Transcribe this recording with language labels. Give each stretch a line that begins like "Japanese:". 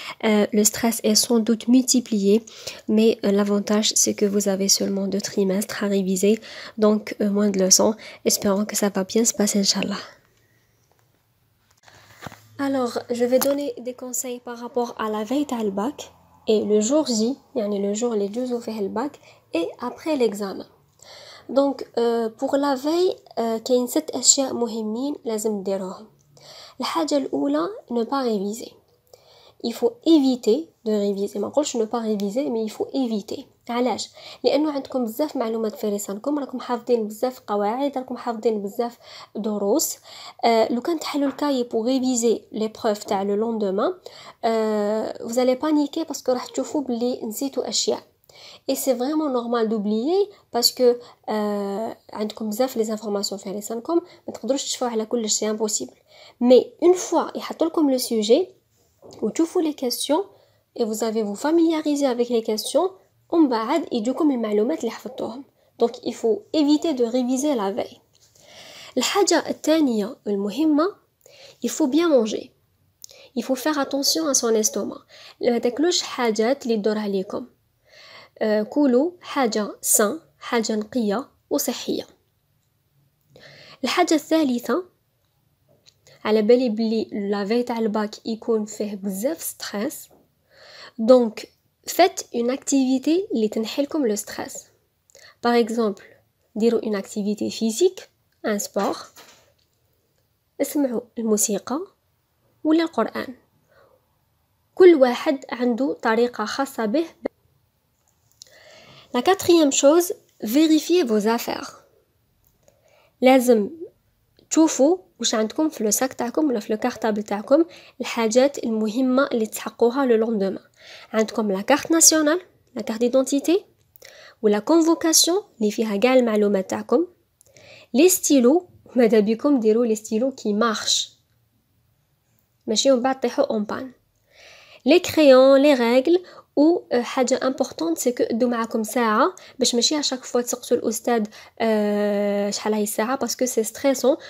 French: Le stress est sans doute multiplié, mais l'avantage c'est que vous avez seulement 2 trimestres à réviser, donc moins de leçons. Espérons que ça va bien se passer Inch'Allah. Alors, je vais donner des conseils par rapport à la veille
Arabic: تاع
French: bac et le jour J,
Arabic: يعني
French: le jour
Arabic: اللي تجوزوا فيه الباك
French: et après l'examen. Donc pour la veille
Arabic: كاين 6 أشياء مهمين لازم ديروهم. الحاجة الأولى
French: ne pas réviser. Il faut éviter de réviser.
Arabic: ما نقولش
French: ne pas réviser, mais il faut éviter.
Arabic: علاش؟ لانه عندكم بزاف معلومات في لسانكم، راكم حافظين بزاف قواعد، راكم حافظين بزاف دروس. لو كان تحلوا الكاي
French: pour réviser l'épreuve
Arabic: تاع
French: le lendemain, vous allez paniquer parce que
Arabic: راح تشوفوا بلي نسيتوا اشياء.
French: Et c'est vraiment normal d'oublier parce que
Arabic: عندكم بزاف
French: les informations
Arabic: في لسانكم، ما تقدروش تشوفوا على كل شيء
French: impossible. Mais une fois
Arabic: يحطوا لكم
French: le sujet ou
Arabic: تشوفوا
French: les questions et vous avez vous familiariser avec les questions,
Arabic: ومن بعد يجوكم المعلومات اللي حفظتوهم.
French: Donc il faut éviter de réviser la veille.
Arabic: الحاجة الثانية المهمة,
French: il faut bien manger. Il faut faire attention à son estomac.
Arabic: ما تاكلوش حاجات اللي تدور عليكم. كولوا حاجة سان، حاجة نقية وصحية. الحاجة الثالثة, على بالي بلي لا في تاع الباك يكون فيه بزاف ستريس.
French: Donc faites une activité
Arabic: اللي تنحيلكم
French: le stress. Par exemple,
Arabic: ديروا
French: une activité physique, un sport.
Arabic: اسمعوا الموسيقى ولا القرآن. كل واحد عنده طريقة خاصة به.
French: La quatrième chose, vérifiez vos affaires.
Arabic: لازم تشوفوا واش عندكم في الساك تاعكم ولا في الكارطابل تاعكم الحاجات المهمة اللي تحققوها
French: le lendemain.
Arabic: عندكم
French: la carte nationale, la carte d'identité, ou la convocation
Arabic: اللي فيها كاع المعلومات تاعكم.
French: les stylos,
Arabic: ماذا بكم ديروا
French: les stylos qui marchent
Arabic: ماشي ومن بعد طيحوا
French: en panne. les crayons, les règles,
Arabic: و حاجة
French: importante c'est que
Arabic: دو معكم ساعة باش ماشي
French: à chaque fois
Arabic: تسقسوا الأستاذ شحال هي الساعة
French: parce que c'est stressant.